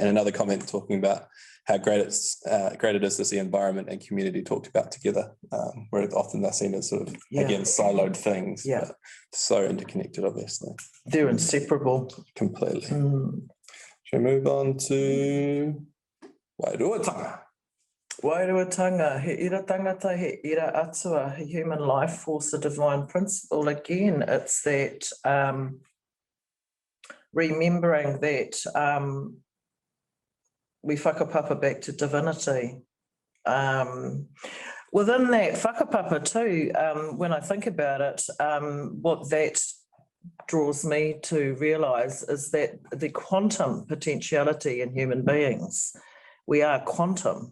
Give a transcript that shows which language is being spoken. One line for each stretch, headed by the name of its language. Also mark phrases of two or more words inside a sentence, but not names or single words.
English: And another comment talking about how great it is to see environment and community talked about together, where often they're seen as sort of, again, siloed things, but so interconnected, obviously. They're inseparable. Completely. Shall we move on to Wairuatanga?
Māori: Wairuatanga, he ira tangata, he ira atua, he
English: human life force, a divine principle. Again, it's that remembering that we whakapapa back to divinity. Within that whakapapa too, when I think about it, what that draws me to realise is that the quantum potentiality in human beings, we are quantum.